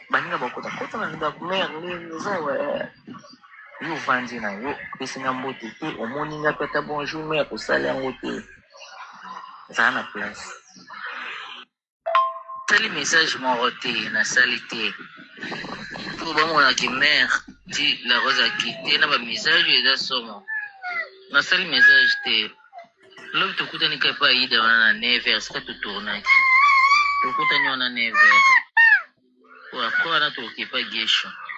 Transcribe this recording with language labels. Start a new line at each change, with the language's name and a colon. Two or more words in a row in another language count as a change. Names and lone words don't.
Lingala: Balinga baokota, kota na ndako, mère, nini, eza wa, yo ovandi na yo, pesi nga mbote te, omoni nga pe ata bonjour, mère, kosala yango te. Zala na place. Sali message moko te, nasali te. Po bamonaki mère, ti la Rose
French: a quitté,
Lingala: na ba message eza somo. Nasali message te. Lobi tokutani ka pa Aida wana na neuf heures, sika totournaki. Tokutani wana neuf heures. Po après wana toke pa gesho.